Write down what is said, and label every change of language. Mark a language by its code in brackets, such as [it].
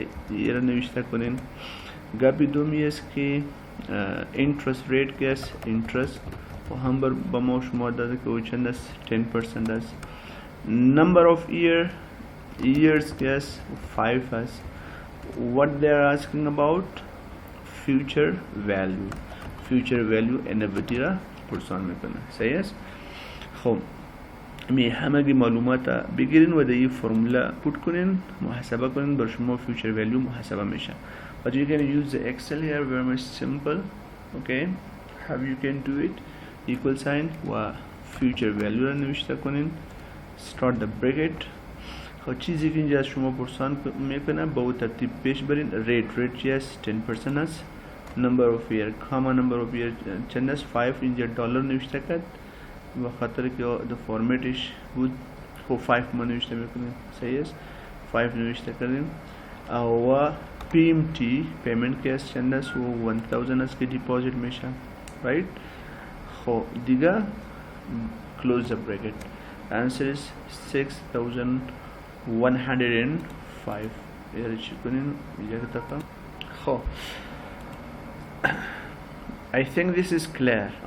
[fa] این را نوشته کنین. گپی دومی است که interest rate که است، interest و هم با ما شما داده که او چند است، 10% است. number of years که است 5 است. [en] what they are asking about future value annuity [fa] را پرسان میکنه. صحیح است. خب می همه معلومات بگیرین و در این فرموله پوت کنین، محاسبه کنین، بر شما future value محاسبه میشه. [en] but you can use the Excel here very much simple. okay, how you can do it, equal sign و future value [fa] را نوشته کنین، [en] start the bracket. [fa] خب چیزی که اینجا شما پرسان میکنه با او ترتیب پیش برین. rate چی است، 10% است. [en] number of year comma number of year [fa] چند است، 5 اینجا دلار نوشته کرد و خاطر که the فرمتش بود خب 5 ما نوشته میکنیم. صحیح است، 5 نوشته کردیم و PMT پیمنت که است چند است و 1000 است که دیپازیت میشه. [en] right. [fa] خب دیگه [en] close the bracket. answer is 6105. [fa] یه چی کنیم اینجا کتاکا. [en] خب I think this is clear.